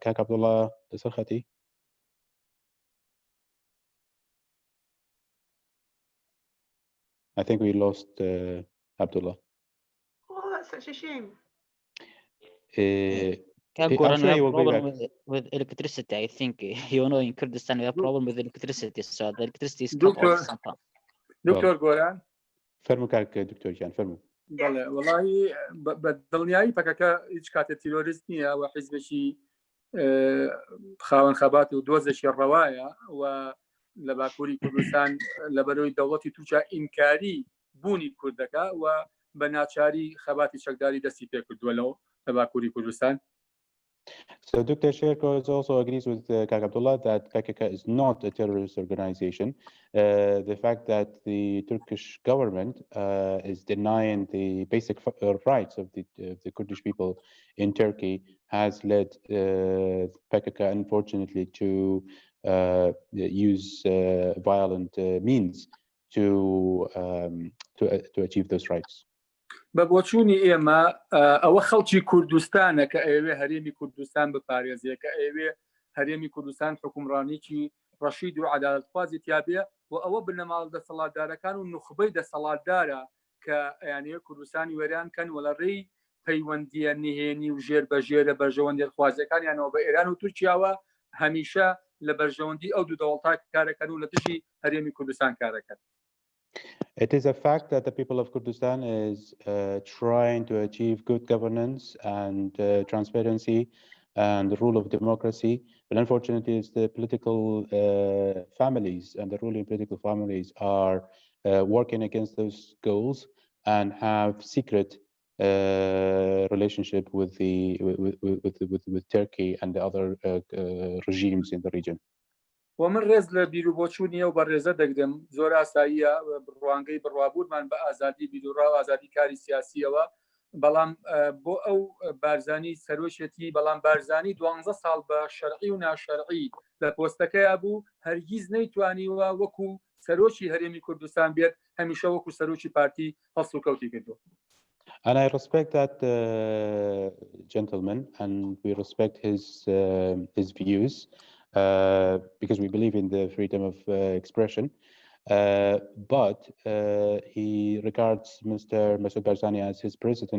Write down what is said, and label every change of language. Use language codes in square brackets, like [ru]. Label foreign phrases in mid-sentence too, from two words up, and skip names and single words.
[en] Abdullah, I think we lost Abdullah. Oh, that's such a shame. Goran, we have a problem with electricity. I think, you know, in Kurdistan we have a problem with electricity, so the electricity is cut off sometimes. [ckb] دكتور غوران فرموا كاك دكتور جان فرموا. والله بدڵنیایی پەکەکە هیچ کاتە تیرۆریست نییە و حیزبێکی خاوەن خەبات و دۆزێکی ڕەوایە و لە باکووری کوردستان لەبەرەوەی دەوڵەتی تووشە ئینکاری بوونی کوردەکە و بە ناچاری خەباتی چەکداری دەستی پێ کردووە لە باکووری کوردستان. [en] So Dr. Sherko also agrees with Kak Abdullah that PKK is not a terrorist organization. The fact that the Turkish government is denying the basic rights of the Kurdish people in Turkey has led PKK, unfortunately, to use violent means to achieve those rights. [ckb] بە بۆچوونی ئێمە ئەوە خەڵکی کوردستانە کە ئەوێ هەرێمی کوردستان بپارێزیە، کە ئەوێ هەرێمی کوردستان حکومڕانیی ڕەشید و عەدالەتخوازی تیابێ و ئەوە بنەماڵ دەسەڵاتدارەکان و نوخبەی دەسەڵاتدارە کە یانەیە کوردستانی وەریان کەن وە لە ڕێی پەیوەندیە نهێنی و ژێر بە ژێرە بەرژەوەندی خوازیەکانیانەوە بە ئێران و تورکیاوە هەمیشە لە بەرژەوەندی ئەو دوو دەوڵەتا کارەکەن و لە دژی هەرێمی کوردستان کارەکەن. [en] It is a fact that the people of Kurdistan is trying to achieve good governance and transparency and the rule of democracy. But unfortunately, it's the political families and the ruling political families are working against those goals and have secret relationship with Turkey and the other regimes in the region. [ckb] ومن ڕێز لە بیرروبۆچوونیە و بە ڕێزە دەگرم زۆر ئاساییە بڕوانگەی بڕوابوونمان بە ئازادی بیرروڕا و ئازادی کاری سیاسیەوە بەڵام بۆ ئەو بارزانی سەرۆشێتی بەڵام بارزانی 12 ساڵ بە شەرعی و ناشەرعی لە پۆستەکەیە بوو هەرگیز نەیتوانیوە وەکو سەرۆکی هەرێمی کوردستان بێت هەمیشە وەکو سەرۆکی پارتی هەڵس و کەوتی کردو. [en] And I respect that gentleman, and we respect his views because we believe in the freedom of expression. But he regards Mr. Masoud Barzani as his president.